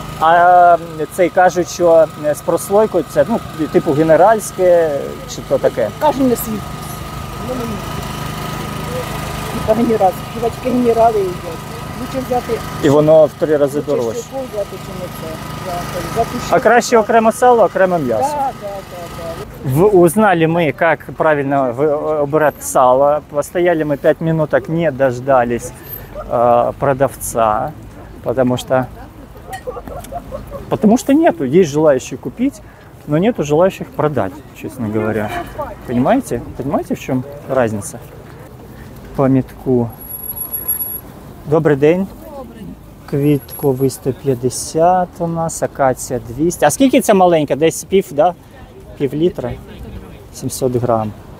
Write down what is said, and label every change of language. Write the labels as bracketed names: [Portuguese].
[Ukrainian] А цей кажуть, що з прослойкою це, ну, типу генеральське, чи то таке? Кажу на світ. Типа генерал. Хіба тільки генерали їдять. Лучше взяти І воно в 3 рази дорожче. щоку взяти, чи не це. Взяти А краще окремо сало, окремо м'ясо. Да. [Russian] Узнали мы, как правильно выбирать сало. Постояли мы 5 минуток, не дождались продавца, потому что нету. Есть желающие купить, но нету желающих продать, честно говоря. Понимаете? Понимаете, в чем разница? [Ukrainian] По метку. Добрий день. Квітковий 150 у нас, акація 200. А скільки це маленька? Десь пів літра? 700 грам.